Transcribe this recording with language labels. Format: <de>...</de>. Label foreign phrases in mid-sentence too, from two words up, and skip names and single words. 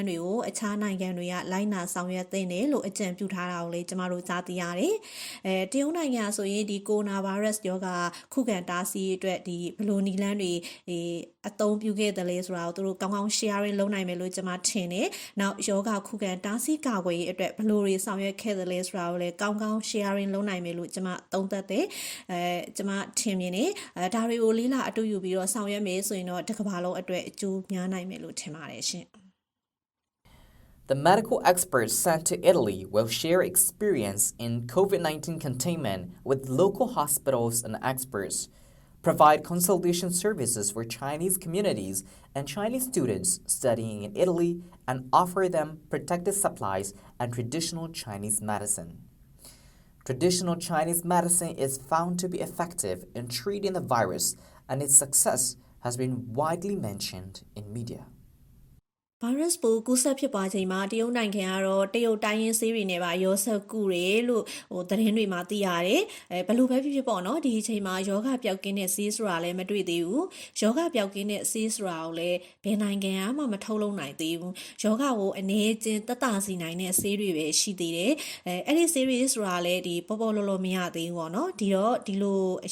<my>တွေကိုအခြားနိုင်ငံတွေကလိုက်နာဆောင်ရွက်သင့်တယ်လို့အကြံပြုထားတာကိုလည်းကျမတို့ကြားသိရတယ်တရုတ်နိုင်ငံဆိုရင်ဒီကိုရိုနာဗိုင်းရပ်စ်ရောဂါခုခံတားဆီးအတွက်ဒီဘယ်လိုနည်းလမ်းတွေအသုံးပြုခဲ့တယ်လဲဆိုတာကိုသူတို့ကောင်းကောင်း sharing လုပ်နိုင်မယ်လို့ကျမထင်တယ်နောက်ယောဂခုခံတားဆီးကာကွယ်ရေးအတွက်ဘယ်လိုတွေဆောင်ရွက်ခဲ့တယ်လဲဆိုတာကိုလည်းကောင်းကောင်း sharing လုပ်နိုင်မယ်လို့ကျမသုံးသပ်တယ်ကျမထင်မြင်တယ်ဒါတွေကိုလေးလာအတူယူပြီးတော့ဆောင်ရွက်မယ်ဆိုရင်တော့တစ်ကမ္ဘာလုံးအတွက်အကျိုးများနိုင်မယ်လို့ထင်ပါတယ်ရှင်</my> <en>The medical experts sent to Italy will share experience in COVID-19 containment with local hospitals and experts, provide consultation services for Chinese communities and Chinese students studying in Italy, and offer them protective supplies and traditional Chinese medicine. Traditional Chinese medicine is found to be effective in treating the virus, and its success has been widely mentioned in media.</en> <my>virus ပိုးကူးစက်ဖြစ်ပွားချိန်မှာတရုတ်နိုင်ငံကတော့တရုတ်တိုင်းရင်းဆေးတွေနဲ့ပါရောဆက်ကူတယ်လို့သတင်းတွေမှာသိရတယ်ဘယ်လိုပဲဖြစ်ပေါ့နော်ဒီအချိန်မှာယောဂပျောက်ကင်းတဲ့ဆေးဆိုတာလည်းမတွေ့သေးဘူးယောဂပျောက်ကင်းတဲ့ဆေးဆိုတာကိုလည်းဘယ်နိုင်ငံမှ မထုတ်လုပ်နိုင်သေးဘူးယောဂကိုအနေချင်းတတ်စီနိုင်တဲ့ဆေးတွေပဲရှိသေးတယ်အဲ့ဒီဆေးတွေဆိုတာလည်းဒီပေါ်ပေါ်လောလောမရသေးဘူးပေါ့နော်ဒီတော့ဒီလိုအ</my>